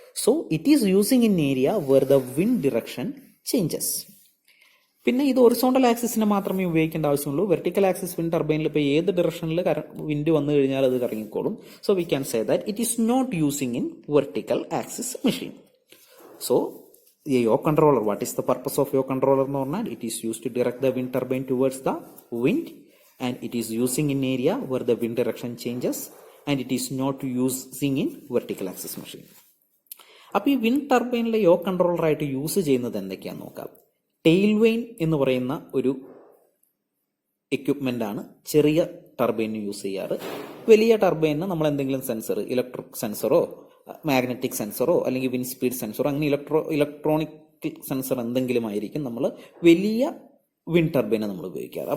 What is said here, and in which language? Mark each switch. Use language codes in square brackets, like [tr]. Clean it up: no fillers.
[en] So it is using in area where the wind direction changes. [ml] പിന്നെ ഇത് horizontal ആക്സിസിന് മാത്രമേ ഉപയോഗിക്കേണ്ട ആവശ്യമുള്ളൂ. വെർട്ടിക്കൽ ആക്സിസ് വിൻഡ് ടർബൈനിൽ ഇപ്പോൾ ഏത് ഡിറക്ഷനിൽ വിൻഡ് വന്നു കഴിഞ്ഞാൽ അത് കറങ്ങിക്കോളും. [en] So we can say that it is not using in vertical axis machine. So a yaw controller, what is the purpose of yaw controller [ml] എന്ന് പറഞ്ഞാൽ, [en] it is used to direct the wind turbine towards the wind, and it is using in area where the wind direction changes, and it is not using in vertical axis machine. [ml] അപ്പോൾ ഈ wind ടർബൈനിലെ യോ controller ആയിട്ട് use ചെയ്യുന്നത് എന്തൊക്കെയാണെന്ന് നോക്കാം. Tail vein എന്ന് പറയുന്ന ഒരു എക്യുപ്മെന്റ് ആണ് ചെറിയ ടർബൈനിന് യൂസ് ചെയ്യാറ്. വലിയ ടർബൈനിന് നമ്മൾ എന്തെങ്കിലും സെൻസർ, ഇലക്ട്രിക് സെൻസറോ മാഗ്നറ്റിക് സെൻസറോ അല്ലെങ്കിൽ വിൻഡ് സ്പീഡ് സെൻസറോ അങ്ങനെ ഇലക്ട്രോണിക് സെൻസർ എന്തെങ്കിലും ആയിരിക്കും നമ്മൾ വലിയ വിൻഡ് ടർബൈനെ നമ്മൾ ഉപയോഗിക്കാറ്.